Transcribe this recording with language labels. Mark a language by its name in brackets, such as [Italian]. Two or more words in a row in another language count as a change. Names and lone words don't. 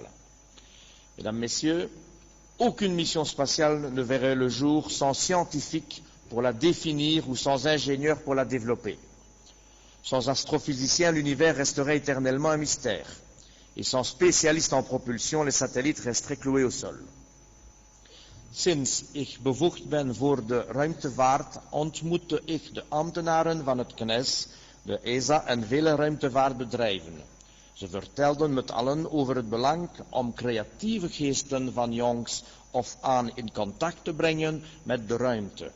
[French] Mesdames, Messieurs, aucune mission spatiale ne verrait le jour sans scientifiques pour la définir ou sans ingénieurs pour la développer. Sans astrophysiciens, l'univers resterait éternellement un mystère. Et sans spécialistes en propulsion, les satellites resteraient cloués au sol. [Dutch] Sinds ik bevoegd ben voor de ruimtevaart ontmoette ik de ambtenaren van het CNES, de ESA en vele ruimtevaartbedrijven. Ze vertelden met allen over het belang om creatieve geesten van jongs of aan in contact te brengen met de ruimte.